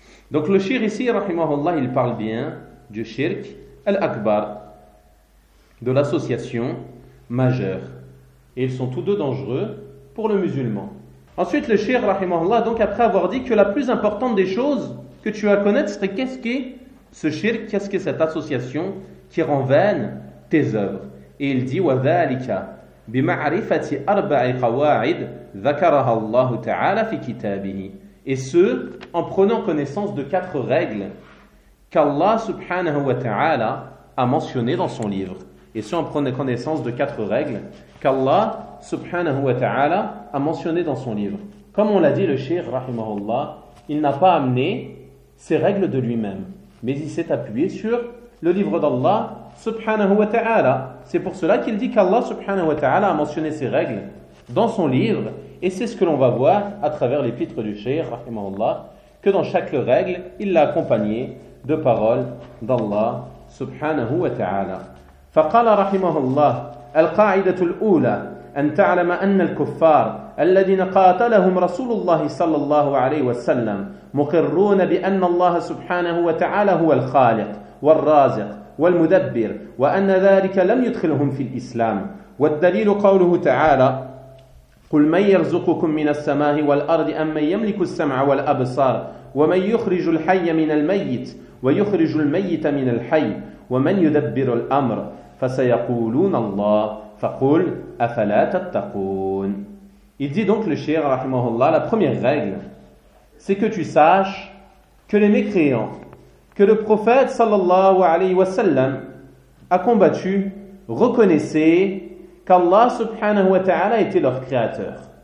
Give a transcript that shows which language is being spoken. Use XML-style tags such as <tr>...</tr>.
<fr>Donc le shirk ici, rahimahullah, il parle bien du shirk al-akbar, de l'association majeure. Et ils sont tous deux dangereux pour le musulman. Ensuite, le shir, rahimahullah, donc après avoir dit que la plus importante des choses que tu as à connaître, c'est qu'est-ce qu'est ce shir, qu'est-ce qu'est cette association qui rend vaine tes œuvres. Et il dit</fr> <ar>وَذَلِكَ بِمَعْرِفَةِ أَرْبَعِ قَوَاعِدْ ذَكَرَهَا اللَّهُ تَعَالَ فِي كِتَابِهِ.</ar> <fr>Et ce, en prenant connaissance de quatre règles qu'Allah subhanahu wa ta'ala a mentionnées dans son livre. Et ce, en prenant connaissance de quatre règles qu'Allah subhanahu wa ta'ala a mentionné dans son livre. Comme on l'a dit, le shir, rahimahullah, il n'a pas amené ces règles de lui-même, mais il s'est appuyé sur le livre d'Allah subhanahu wa ta'ala. C'est pour cela qu'il dit qu'Allah subhanahu wa ta'ala a mentionné ces règles dans son livre, et c'est ce que l'on va voir à travers l'épître du shir, rahimahullah, que dans chaque règle, il l'a accompagné de paroles d'Allah subhanahu wa ta'ala.</fr> <ar>فقال رحمه الله القاعدة الأولى أن تعلم أن الكفار الذين قاتلهم رسول الله صلى الله عليه وسلم مقرون بأن الله سبحانه وتعالى هو الخالق والرازق والمدبر وأن ذلك لم يدخلهم في الإسلام والدليل قوله تعالى قل من يرزقكم من السماء والأرض أم من يملك السمع والأبصار ومن يخرج الحي من الميت ويخرج الميت من الحي ومن يدبر الأمر فسيقولون الله فقل أفلا تتقون.</ar> <fr>Il dit donc le shir, rahimahullah, la première règle, c'est que tu saches que les mécréants, que le prophète sallallahu alayhi wa sallam a combattu, reconnaissaient qu'Allah subhanahu wa ta'ala était leur créateur.</fr>